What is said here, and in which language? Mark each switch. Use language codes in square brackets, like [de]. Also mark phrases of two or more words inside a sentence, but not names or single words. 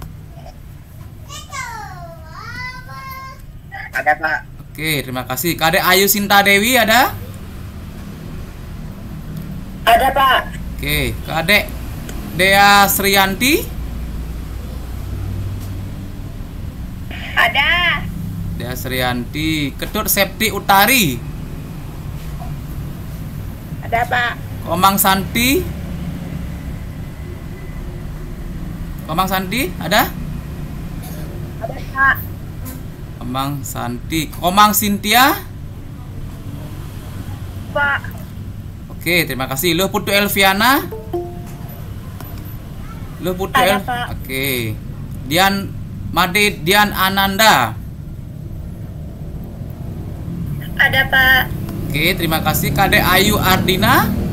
[id] Ada, Pak. Oke, terima kasih. Kadek Ayu Sinta Dewi ada? Ada, Pak. Oke, Kadek Dea Sriyanti? Ada. Dea Sriyanti. Ketut Septi Utari? Ada, Pak. Komang Santi? Komang Santi ada? Ada, Pak. Komang Santi. Komang Sintia? Pak. Oke, terima kasih. Luh Putu Elviana? Luh Putu Ada, Pak. Oke. Dian Made Dian Ananda? Ada, Pak. Oke, terima kasih. Kadek Ayu Ardina?